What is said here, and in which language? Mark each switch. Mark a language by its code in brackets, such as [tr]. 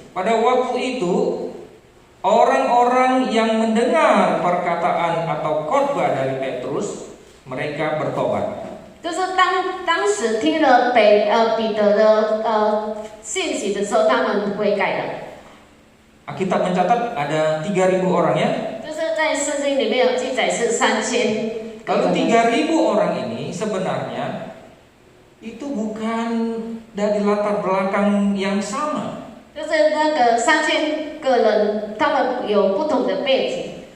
[id] Pada waktu itu, orang-orang yang mendengar perkataan atau khotbah dari Petrus, mereka bertobat. [zh] 就是当时听了彼得的信息的时候，他们悔改了。 [id] Alkitab mencatat ada 3.000 orang ya. [zh] 就是在圣经里面有记载是3000。 [id] Lalu 3.000 orang ini sebenarnya itu bukan dari latar belakang yang sama. [zh] 就是那个3000个人，他们有不同的背景。